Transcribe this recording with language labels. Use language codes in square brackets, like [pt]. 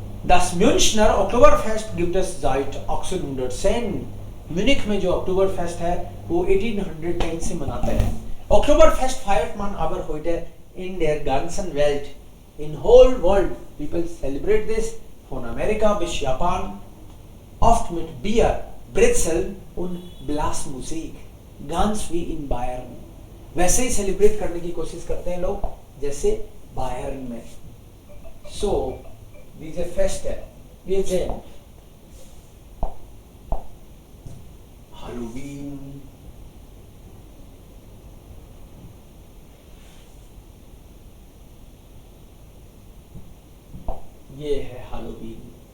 [de] Das Münchner Oktoberfest gibt es seit 1810. [hi] Munich में जो अक्टूबरफेस्ट है वो 1810 से मनाते हैं. [de] Oktoberfest feiert man aber heute in der ganzen Welt. [en] In whole world people celebrate this, [de] von Amerika bis Japan, oft mit Bier, Brezel und Blasmusik, ganz wie in Bayern. [hi] वैसे ही celebrate करने की कोशिश करते हैं लोग जैसे बायर्न में. [de] So diese Feste, wir sehen Halloween, [hi] ये है [de] Halloween.